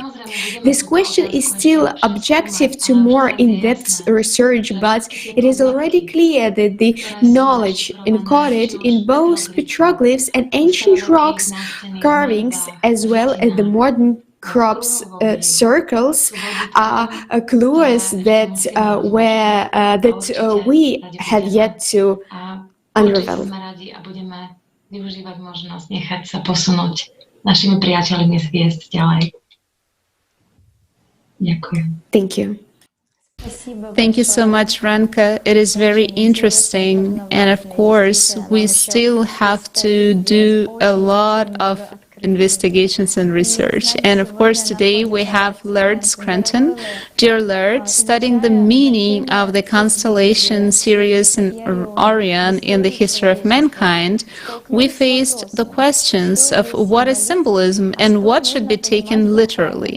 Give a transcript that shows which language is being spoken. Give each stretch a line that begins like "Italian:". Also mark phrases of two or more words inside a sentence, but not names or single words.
English: This question is still objective to more in-depth research, but it is already clear that the knowledge encoded in both petroglyphs and ancient rocks carvings, as well as the modern crops circles, are clues that we have yet to unravel.
Slovak: Využívať možnosť nechať sa posunúť našimi priateľmi z hviezd ďalej. Ďakujem.
English: Thank you. Thank you so much, Ranka. It is very interesting, and of course, we still have to do a lot of investigations and research. And of course, today we have Laird Scranton. Dear Laird, studying the meaning of the constellation Sirius and Orion in the history of mankind, we faced the questions of what is symbolism and what should be taken literally.